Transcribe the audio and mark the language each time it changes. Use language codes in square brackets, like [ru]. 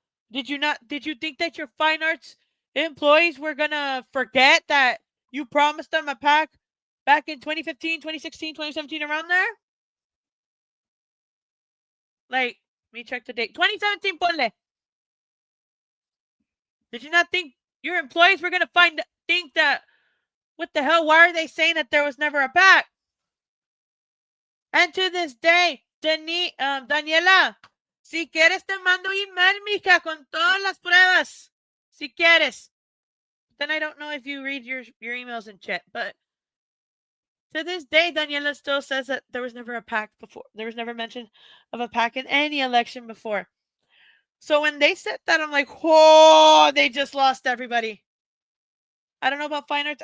[en] Did you think that your fine arts employees were going to forget that you promised them a PAC back in 2015, 2016, 2017, around there? Like, let me check the date. 2017, ponle. Did you not think your employees were going to think that, what the hell, why are they saying that there was never a PAC? And to this day, [es] Daniela, si quieres te mando email, mija, con todas las pruebas. Si quieres. [en] Then I don't know if you read your emails and chat, but to this day, Daniela still says that there was never a PAC before. There was never mention of a PAC in any election before. So when they said that, I'm like, oh, they just lost everybody. I don't know about fine arts.